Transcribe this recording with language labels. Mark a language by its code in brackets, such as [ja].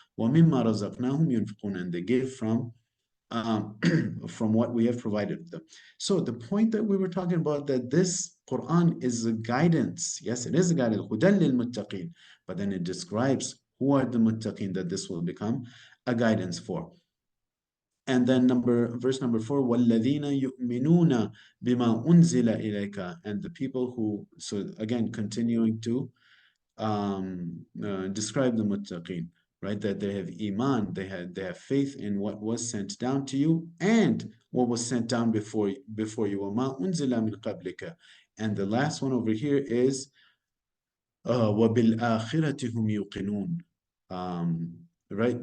[ar] وَمِمَّا رَزَقْنَاهُمْ يُنْفِقُونَ, [en] and they give um, from what we have provided them. So the point that we were talking about, that this Quran is a guidance. Yes, it is a guidance. [ar] هُدًى لِلْمُتَّقِينَ. [en] But then it describes who are the muttaqin that this will become a guidance for. And then verse number 4, [ar] وَالَّذِينَ يُؤْمِنُونَ بِمَا أُنزِلَ إِلَيْكَ. [en] And the people who, so again, continuing to describe the muttaqin, right? That they have iman, they have faith in what was sent down to you and what was sent down before you. [ar] وَمَا أُنزِلَ مِنْ قَبْلِكَ. [en] And the last one over here is [ar] وَبِالْآخِرَةِ هُمْ يُوقِنُونَ. [en] Right?